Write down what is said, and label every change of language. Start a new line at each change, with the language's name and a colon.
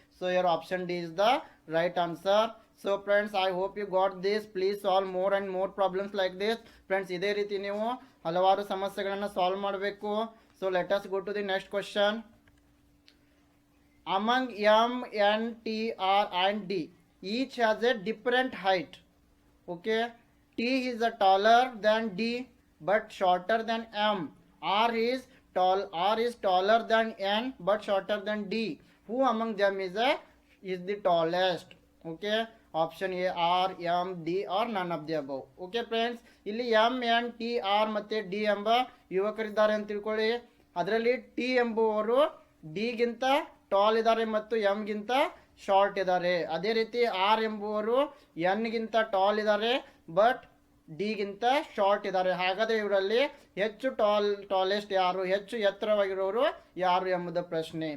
English: So your option D is the right answer. So friends, I hope you got this. Please solve more and more problems like this. Friends,
Kannada: ಇದೇ ರೀತಿ ನೀವು ಹಲವಾರು ಸಮಸ್ಯೆಗಳನ್ನು solve ಮಾಡಬೇಕು.
English: So let us go to the next question. Among M, N, T, R and D, each has a different height. Okay, T is a taller than D but shorter than M. R is taller than N but shorter than D. Who among them is the tallest? Okay, option A, R, M, D or none of the above.
Kannada: Okay friends, ಇಲ್ಲಿ M, N, T, R ಮತ್ತೆ D ಎಂಬ ಯುವಕರಿದ್ದಾರೆ ಅಂತ ತಿಳ್ಕೊಳ್ಳಿ. ಅದರಲ್ಲಿ T ಎಂಬುವರು D ಗಿಂತ tall ಇದ್ದಾರೆ ಮತ್ತು ಎಮ್ ಗಿಂತ ಶಾರ್ಟ್ ಇದ್ದಾರೆ. ಅದೇ ರೀತಿ ಆರ್ ಎಂಬುವರು ಎನ್ ಗಿಂತ ಟಾಲ್ ಇದ್ದಾರೆ ಬಟ್ ಡಿ ಗಿಂತ ಶಾರ್ಟ್ ಇದ್ದಾರೆ. ಹಾಗಾದರೆ ಇವರಲ್ಲಿ ಹೆಚ್ಚು ಟಾಲೆಸ್ಟ್ ಯಾರು, ಹೆಚ್ಚು ಎತ್ತರವಾಗಿರೋರು ಯಾರು ಎಂಬುದು ಪ್ರಶ್ನೆ.